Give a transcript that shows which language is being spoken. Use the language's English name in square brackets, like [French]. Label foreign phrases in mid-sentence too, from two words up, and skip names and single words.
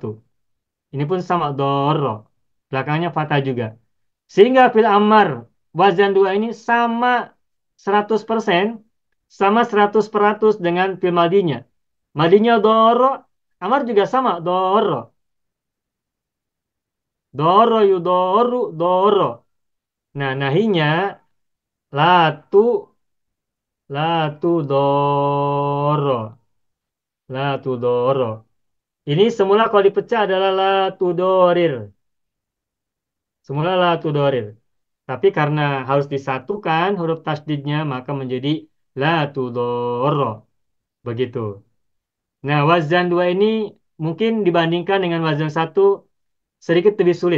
[Indonesian] Ini pun sama doro. Belakangnya fathah juga. Sehingga [Arabic] fil amar [Indonesian] wazan 2 ini sama 100%, sama 100% dengan fil madinya. Madinya doro, amar juga sama doro. [Arabic] Doro yudoru doro. [Indonesian] Nah, nahinya [Arabic] latu latu doro. Latu doro. [Indonesian] Ini semula kalau dipecah adalah [Arabic] latu dorir. [Indonesian] Semula [Arabic] latu dorir. [Indonesian] Tapi karena harus disatukan huruf tasdidnya maka menjadi [Arabic] latu doro. [Indonesian] Begitu. Nah, wazan 2 ini mungkin dibandingkan dengan wazan 1 sedikit lebih sulit.